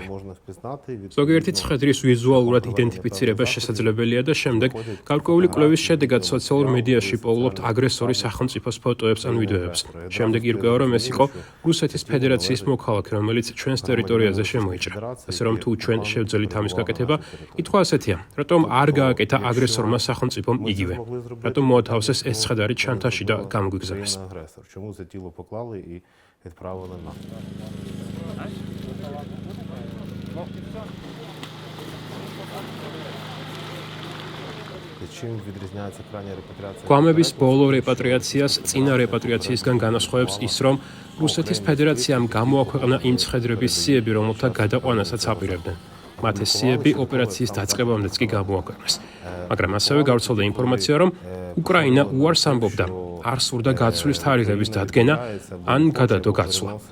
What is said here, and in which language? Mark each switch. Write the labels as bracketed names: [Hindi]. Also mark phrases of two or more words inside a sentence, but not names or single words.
[Georgian] ზოგიერთი ცხედრის ვიზუალურად იდენტიფიცირება შესაძლებელია და შემდეგ გარკვეული კვლევის შედეგად სოციალურ მედიაში პოულობთ აგრესორის სახელმწიფოს ფოტოებს ან ვიდეოებს. შემდეგ ირკვევა, რომ ეს იყო რუსეთის ფედერაციის მოქალაქე, რომელიც ჩვენს ტერიტორიაზე შემოიჭრა. ასე რომ თუ ჩვენ შევძელით ამის გაკეთება, კითხვა ასეთია: რატომ არ გააკეთა აგრესორმა სახელმწიფომ იგივე? რატომ მოათავსეს ეს ცხედარი ჩანთაში და გამოგვიგზავნეს? [Ukrainian] Чому це тіло поклали і відправили нам? Чим відрізняється крайня репатріація? [Georgian] გვამების ბოლო რეპატრიაციას წინა რეპატრიაციისგან განასხვავებს ის, რომ რუსეთის ფედერაციამ გამოაქვეყნა იმ ცხედრების სიები, რომელთა გადაყვანასაც აპირებდნენ. მათ ეს სიები ოპერაციის დაწყებამდეც კი გამოაქვეყნეს. მაგრამ ასევე გავრცელდა ინფორმაცია, რომ უკრაინა უარს ამბობდა, არ სურდა გაცვლის თარიღების დადგენა ან გადადო გაცვლა.